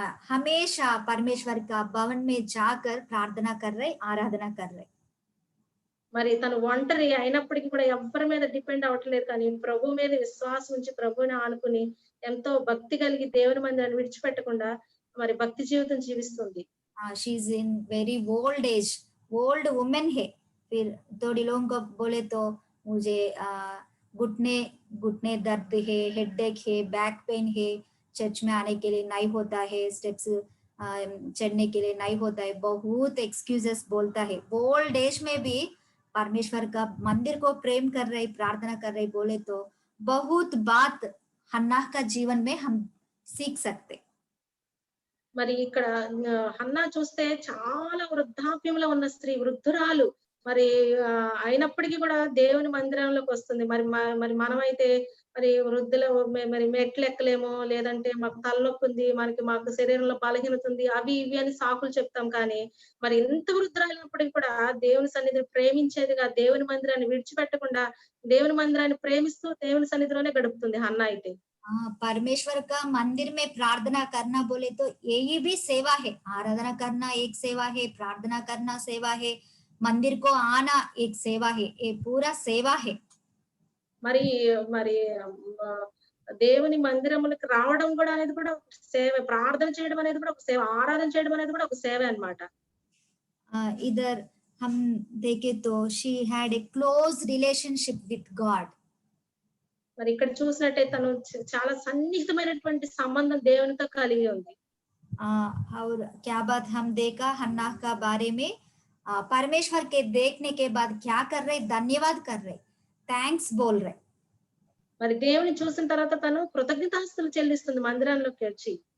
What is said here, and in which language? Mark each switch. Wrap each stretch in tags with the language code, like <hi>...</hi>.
<hi>हमेशा परमेश्वर का भवन में जाकर प्रार्थना कर रहे, आराधना कर रहे।</hi> <te>మరి తను ఒంటరి అయినప్పటికీ కూడా ఎవరి మీద డిపెండ్ అవ్వట్లేదు, కానీ ప్రభు మీద విశ్వాసం ఉంచి ప్రభువుని ఆనుకుని ఎంతో భక్తి కలిగి దేవుని మందిరాన్ని విడిచిపెట్టకుండా మరి భక్తి జీవితం జీవిస్తుంది।</te> <en>she is in very old age, old woman है,</en> <hi>फिर थोड़ी लोगों को बोले तो मुझे घुटने घुटने दर्द है, हेडेक है, बैक पेन है, चर्च में आने के लिए नहीं होता है, स्टेप्स चढ़ने के लिए नहीं होता है, बहुत एक्सक्यूजेस बोलता है। ओल्ड एज में भी परमेश्वर का मंदिर को प्रेम कर रहे, प्रार्थना कर रहे बोले तो बहुत बात हन्नाह का जीवन में हम सीख सकते।</hi> <te>మరి ఇక్కడ హన్నా చూస్తే చాలా వృద్ధాప్యంలో ఉన్న స్త్రీ, వృద్ధురాలు. మరి అయినప్పటికీ కూడా దేవుని మందిరంలోకి వస్తుంది. మరి మనమైతే మరి వృద్ధులు మరి మెట్లెక్కలేమో, లేదంటే మాకు తలనొప్పి ఉంది, మాకు శరీరంలో బలహీనత ఉంది, అవి ఇవి అని సాకులు చెప్తాం. కానీ మరి ఇంత వృద్ధురాలైనప్పటికీ కూడా దేవుని సన్నిధిని ప్రేమించేదిగా, దేవుని మందిరాన్ని విడిచిపెట్టకుండా దేవుని మందిరాన్ని ప్రేమిస్తూ దేవుని సన్నిధిలోనే గడుపుతుంది హన్నా అయితే.</te> <hi>परमेश्वर का मंदिर में प्रार्थना करना बोले तो यही भी सेवा है। आराधना करना एक सेवा है, प्रार्थना करना सेवा है, मंदिर को आना एक सेवा है, ये पूरा सेवा है।</hi> <te>మరి మరి ఆహ్, దేవుని మందిరములకు రావడం కూడా అనేది కూడా ఒక సేవ. ప్రార్థన చేయడం అనేది కూడా ఒక సేవ. ఆరాధన చేయడం అనేది కూడా ఒక సేవే అన్నమాట.</te> <hi>इधर हम देखे तो</hi> <en>she had a close relationship with God.</en> <te>మరి ఇక్కడ చూసినట్టయితే తను చాలా సన్నిహితమైనటువంటి సంబంధం దేవునితో కలిగి ఉంది.</te> <hi>और क्या बात हम देखा हन्नाह का बारे में, परमेश्वर के देखने के बाद क्या कर रहे, धन्यवाद कर रहे, థ్యాంక్స్ बोल रहे।</hi> <te>మరి దేవుని చూసిన తర్వాత తను కృతజ్ఞతాస్తుతులు చెల్లిస్తుంది మందిరంలోకి వచ్చి.</te>